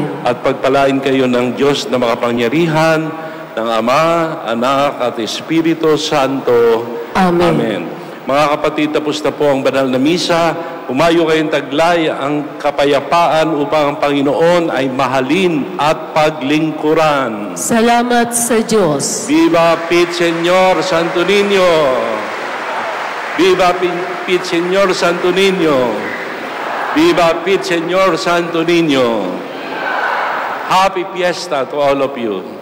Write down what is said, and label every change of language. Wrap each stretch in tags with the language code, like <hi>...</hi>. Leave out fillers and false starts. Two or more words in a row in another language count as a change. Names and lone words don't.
<tl>At pagpalain kayo ng Diyos na makapangyarihan, ng Ama, Anak, at Espiritu Santo. Amen. Amen. Mga kapatid, tapos na po ang banal na misa. Umayo kayong taglay ang kapayapaan upang ang Panginoon ay mahalin at paglingkuran. Salamat sa Diyos.</tl> <es>Viva Pit Señor Santo Niño! Viva Pit Señor Santo Niño! Viva Pit Señor Santo Niño!</es> <en>Happy Fiesta to all of you.</en>